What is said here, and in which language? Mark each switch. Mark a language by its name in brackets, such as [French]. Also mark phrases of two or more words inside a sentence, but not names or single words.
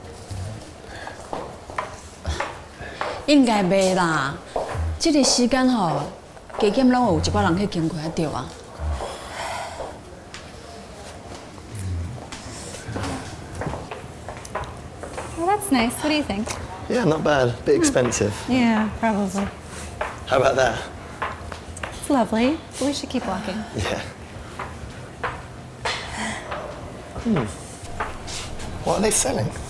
[Min Nan Chinese] 应该袂啦，这个时间吼，加减拢有一寡人去经过对啊。 [English] Well, that's nice. What do you think? Yeah, not bad. Bit expensive. Yeah, probably. How about that? It's lovely, but we should keep walking. Yeah. What are they selling?